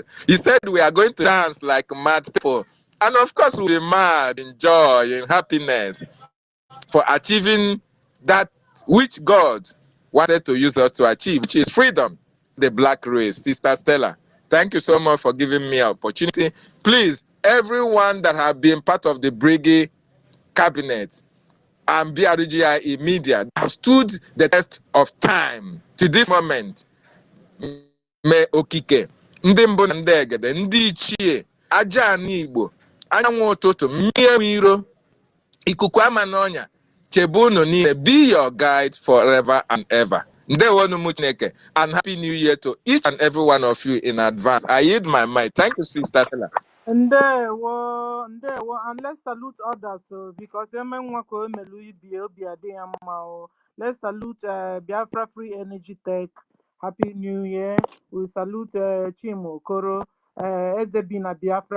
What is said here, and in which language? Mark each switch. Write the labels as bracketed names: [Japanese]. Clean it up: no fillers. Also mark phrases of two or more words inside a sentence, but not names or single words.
[English] He said we are going to dance like mad people. And of course, we'll be mad in joy, in happiness for achieving that which God wanted to use us to achieve, which is freedom. The black race, Sister Stella. Thank you so much for giving me an opportunity. Please, everyone that have been part of the Brigade cabinet and BRGIE media have stood the test of time to this moment. [Igbo] Mee okike, ndị mbụ na ndị egede, ndị ichie, aja ana Igbo, anyanwụ ụtụtụ, mmiri iro, ikuku ama n'ọnya, chebe unu niile, [English] be your guide forever and ever. [Igbo] Ndewonu mu Chineke, [English] and happy new year to each and every one of you in advance. I yield my mic. Thank you, Sister Stella. And let's salute others because let's salute Biafra Free Energy Tech. Happy New Year. We salute Chimo Koro, Ezebina Biafra.